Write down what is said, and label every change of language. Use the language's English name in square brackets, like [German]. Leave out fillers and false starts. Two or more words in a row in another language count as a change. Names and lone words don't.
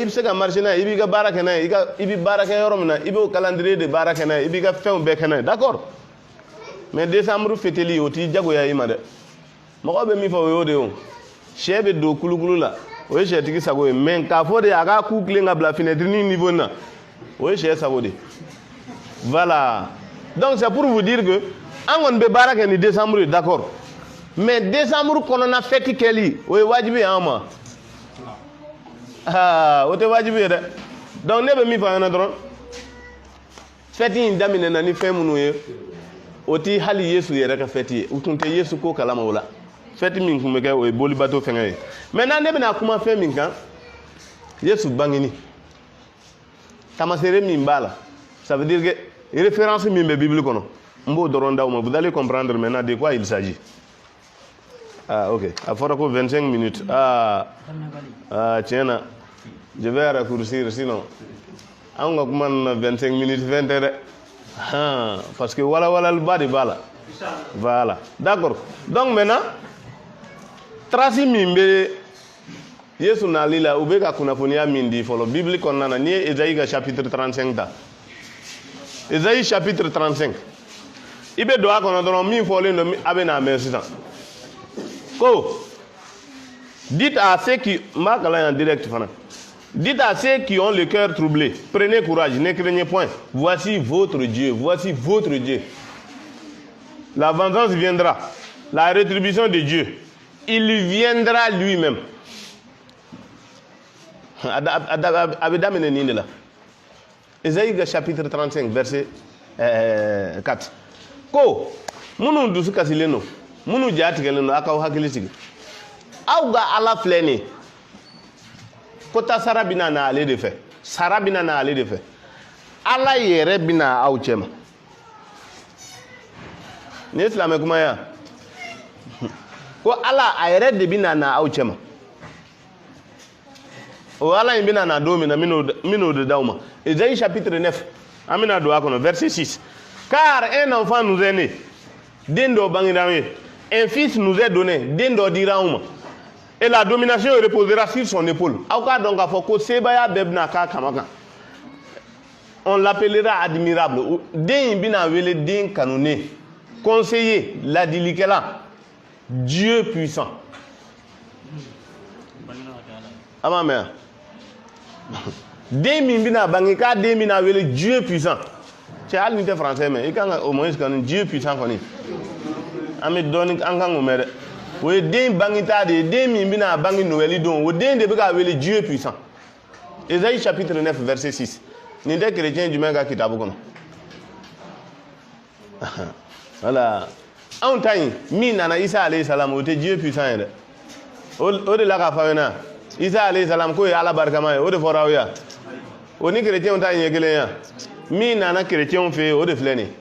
[Bambara] bɛ se ka marché n'a ye i b'i ka baara kɛ n'a ye i bɛ baara kɛ yɔrɔ min na i b'o calendrier de baara kɛ n'a ye i b'i ka fɛnw bɛɛ kɛ n'a ye [French] d'accord mais décembre [Bambara] fêteli o t'i jagoya i ma dɛ mɔgɔ bɛ min fɔ o y'o de ye o sɛ bɛ don kulukulu la o ye sɛtigi sago ye mais k'a fɔ de a k'a ku tilen ka bila fenêtre ni niveau na o ye sɛ sago de [French] voilà donc c'est pour vous dire que [Bambara] an kɔni bɛ baara kɛ ni décembre ye [French] d'accord mais décembre [Bambara] kɔnɔna fête kɛli o ye wajibi ye an ma o tɛ wajibi ye dɛ donc ne bɛ min fɔ an ɲɛna dɔrɔn fête in daminɛna ni fɛn minnu ye o ti hali Yesu yɛrɛ ka fête ye u tun tɛ Yesu ko kalama o la fête min tun bɛ kɛ o ye boli bateau fɛngɛ ye maintenant ne bɛna kuma fɛn min kan Yesu bangeni tamaseere min b'a la [French] ça veut dire que [Bambara] référence min bɛ Bible kɔnɔ n b'o dɔrɔn d'aw ma [French] vous allez comprendre maintenant de quoi il s'agit. [Bambara] Ok a fɔra ko 25 minutes tiɲɛ na [French] je vais raccourcir [Bambara] sinon an ka kuma na 25 minutes fɛn tɛ dɛ [French] parce que [Bambara] walawalaliba de b'a la [French] voilà d'accord donc maintenant [Bambara] trace min bɛ Yesu nali la u bɛ ka kunnafoniya min di fɔlɔ Bible kɔnɔna na n'i ye Esaïe ka chapitre 35 ta Esaïe chapitre 35 i bɛ don a kɔnɔ dɔrɔn min fɔlen don a bɛ n'a mɛn sisan ko [French] dites à ceux qui m'a [Bambara] kalan en direct fana [French] dites à ceux qui ont le cœur troublé prenez courage ne craignez point voici votre Dieu la vengeance viendra la rétribution de Dieu il viendra lui-même [Bambara] a bɛ daminɛ nin de la Esaïe chapitre 35 verset 4 ko minnu dusu kasilen don minnu ja tigɛlen don a k'aw hakili sigi aw ka Ala filɛ nin ye ko ta sara bɛna na ale de fɛ sara bɛna na ale de fɛ Ala yɛrɛ bɛna aw cɛ ma nin ye silamɛ kuma ye ko Ala a yɛrɛ de bɛna na aw cɛ ma o Ala in bɛna na don min na n bɛn'o de d'aw ma Esaïe chapitre 9 an bɛna don a kɔnɔ verset 6 [French] car un enfant nous est né [Bambara] den dɔ bangera an ye [French] un fils nous est donné [Bambara] den dɔ dira anw ma [French] et la domination reposera sur son épaule [Bambara] aw k'a dɔn k'a fɔ ko sebaya bɛɛ bɛna k'a kama kan [French] on l'appellera admirable [Bambara] den in bɛna wele den kanunen conseiller ladilikɛla [French] Dieu puissant [Bambara] a m'a mɛn den min bɛna bange k'a den bɛna wele [French] Dieu puissant [Bambara] cɛ hali ni tɛ français mɛn i kan ka [French] au moins [Bambara] kɔni [French] Dieu puissant [Bambara] kɔni an bɛ dɔɔni an kan k'o mɛn dɛ o ye den bangeta de ye den min bɛna bange Noël don o den de bɛ k'a wele [French] Dieu puissant [Bambara] Esaïe chapitre 9 verset 6 nin tɛ chrétien jumɛn ka kitabu kɔnɔ voilà anw ta in min nana Isa [Arabic] عليه السلام [Bambara] o tɛ Dieu puissant ye dɛ o de la k'a fɔ aw ɲɛna Isa [Arabic] عليه السلام [Bambara] ko ala barkama o de fora ya o ni chrétien ta yin kelen ya mi nana chrétien fe o de fleni